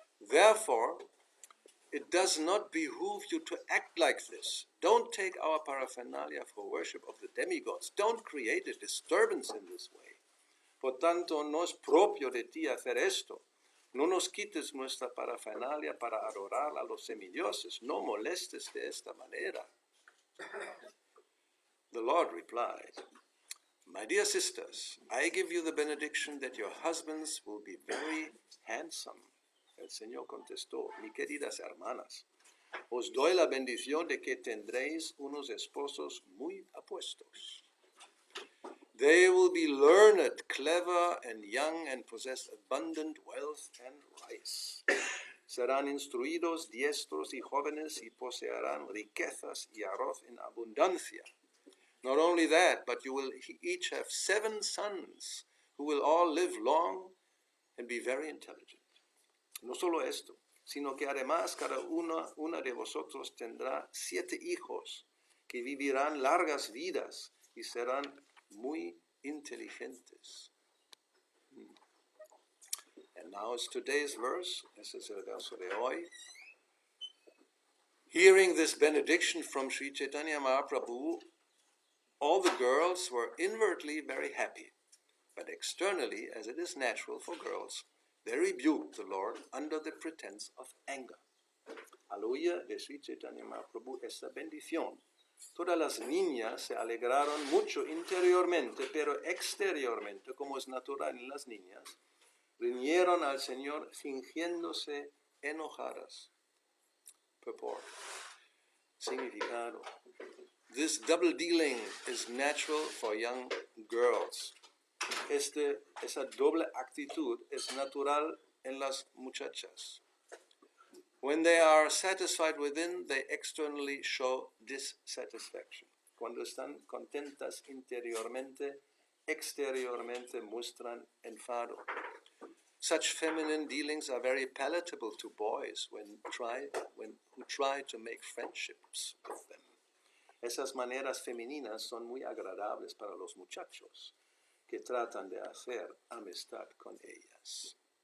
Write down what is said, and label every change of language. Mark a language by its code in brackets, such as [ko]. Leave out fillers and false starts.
[en] Therefore, it does not behoove you to act like this. Don't take our paraphernalia for worship of the demigods. Don't create a disturbance in this way. [es] Por tanto, no es propio de ti hacer esto. No nos quites nuestra parafernalia para adorar a los semidioses. No molestes de esta manera. [en] The Lord replied, "My dear sisters, I give you the benediction that your husbands will be very handsome." [es] El Señor contestó, "Mi queridas hermanas, os doy la bendición de que tendréis unos esposos muy apuestos. [en] They will be learned, clever, and young, and possess abundant wealth and rice. [es] Serán instruidos, diestros y jóvenes, y poseerán riquezas y arroz en abundancia. [en] Not only that, but you will each have 7 sons, who will all live long and be very intelligent. [es] No solo esto, sino que además cada una de vosotros tendrá 7 hijos, que vivirán largas vidas y serán muy inteligentes. [en] And now it's today's verse. [es] Ese es el verso de hoy. [en] Hearing this benediction from Śrī Caitanya Mahaprabhu, all the girls were inwardly very happy, but externally, as it is natural for girls, they rebuked the Lord under the pretense of anger. [es] Al oír de Śrī Caitanya Mahaprabhu esta bendición, todas las niñas se alegraron mucho interiormente, pero exteriormente, como es natural en las niñas, riñeron al Señor fingiéndose enojadas. [en] Purport. [es] Significado. [en] This double dealing is natural for young girls. [es] Esa doble actitud es natural en las muchachas. [en] When they are satisfied within, they externally show dissatisfaction. [es] Cuando están contentas interiormente, exteriormente muestran enfado. [en] Such feminine dealings are very palatable to boys who try to make friendships with them. [es] Esas maneras femeninas son muy agradables para los muchachos que tratan de hacer amistad con ellas.